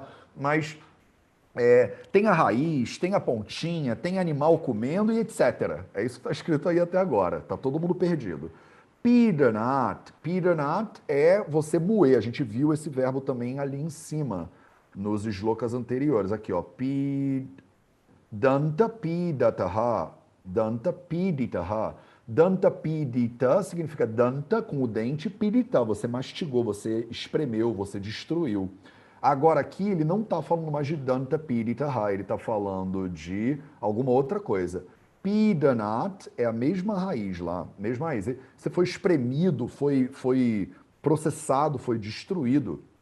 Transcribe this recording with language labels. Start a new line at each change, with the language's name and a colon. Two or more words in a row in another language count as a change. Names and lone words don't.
Portuguese: Mas tem a raiz, tem a pontinha, tem animal comendo e etc. É isso que está escrito aí até agora. Tá todo mundo perdido. Pidanat. Pidanat é você moer. A gente viu esse verbo também ali em cima, nos shlokas anteriores. Aqui, ó.
Sanskrit: दन्त पीडितः. दन्त पीडितः. दन्त पीडित
Portuguese: significa danta com o dente, pidita. Você mastigou, você espremeu, você destruiu. Agora aqui ele não está falando mais de
Sanskrit: दन्त पीडितः,
Portuguese: ele está falando de alguma outra coisa. Pidanat é a mesma raiz lá, mesma raiz. Você foi espremido, foi processado, foi destruído.